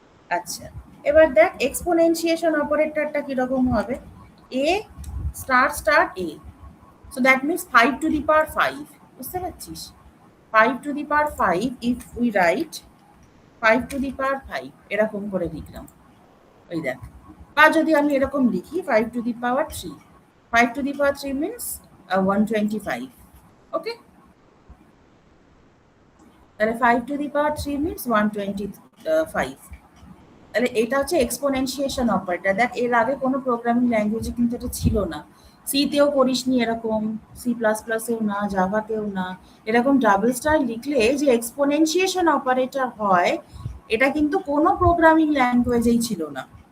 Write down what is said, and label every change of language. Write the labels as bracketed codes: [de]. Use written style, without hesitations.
[bn] আচ্ছা, এবার দেখ এক্সপোনেনশিয়েশন অপারেটরটা কিরকম হবে। [en] a star star a, so that means 5 to the power 5, [bn] বুঝতে পারছিস? [en] 5 to the power 5 if we write 5 to the power 5 [bn] এরকম করে লিখলাম, ওই দেখ বা যদি আমি এরকম লিখি [en] 5 to the power 3, 5 to the power 3 means 125. [bn] ওকে, তাহলে [en] 5 to the power 3 means 125. [bn] তাহলে এটা হচ্ছে এক্সপোনেনশিয়েশন অপারেটর। দেখ এর আগে কোনো প্রোগ্রামিং ল্যাঙ্গুয়েজে কিন্তু এটা ছিল না। সিতেও করিসনি এরকম, সি প্লাস প্লাসেও না, জাভাতেও না। এরকম ডাবল স্টার লিখলে যে এক্সপোনেনশিয়েশন অপারেটর হয়, এটা কিন্তু কোনো প্রোগ্রামিং ল্যাঙ্গুয়েজেই ছিল না।